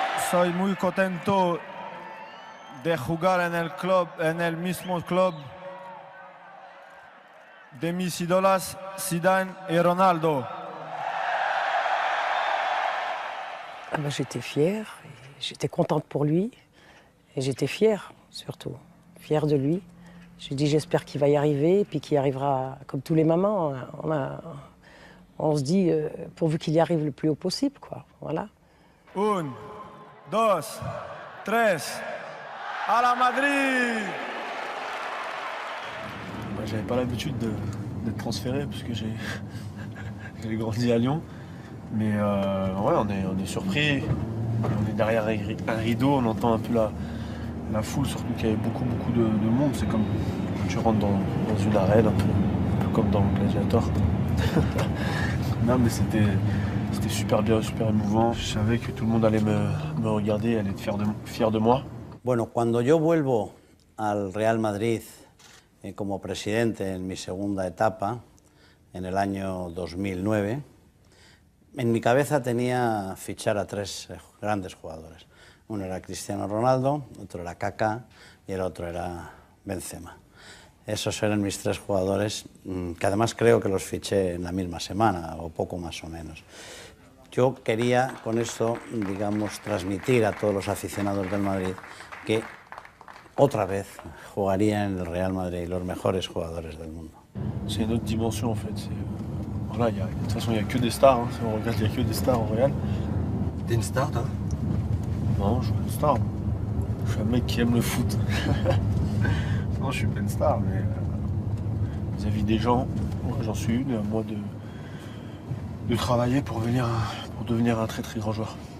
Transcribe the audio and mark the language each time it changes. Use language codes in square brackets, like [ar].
[es] Soy muy contento de jugar en el mismo club de mis ídolos Zidane et Ronaldo. [fr] J'étais fière, j'étais contente pour lui et j'étais fière surtout, fière de lui. J'ai dit j'espère qu'il va y arriver, puis qu'il y arrivera comme tous les mamans. On se dit pourvu qu'il y arrive le plus haut possible, quoi. Voilà. 1, 2, 3, à la Madrid! J'avais pas l'habitude d'être transféré parce que j'ai grandi à Lyon. Mais ouais, on est surpris. On est derrière un rideau, on entend un peu la foule, surtout qu'il y avait beaucoup de monde. C'est comme quand tu rentres dans une arène, un peu comme dans le Gladiator. Non, mais c'était super bien, super émouvant. Je savais que tout le monde allait me regarder, allait être fier de moi. [es] Bueno, cuando yo vuelvo al Real Madrid como presidente en mi segunda etapa, en el año 2009, En mi cabeza tenía fichar a tres grandes jugadores. Uno era Cristiano Ronaldo, otro era Kaká y el otro era Benzema. Esos eran mis tres jugadores, que además creo que los fiché en la misma semana, o poco más o menos. Yo quería con esto, digamos, transmitir a todos los aficionados del Madrid que otra vez jugaría en el Real Madrid los mejores jugadores del mundo. [fr] C'est une autre dimension en fait. Voilà, de toute façon, il n'y a que des stars. Hein. Si on regarde, il n'y a que des stars au Real. T'es une star, toi? Non, je suis pas une star. Je suis un mec qui aime le foot. Non, je suis pas une star, mais vis-à-vis des gens, j'en suis une, à moi de travailler pour devenir un très très grand joueur.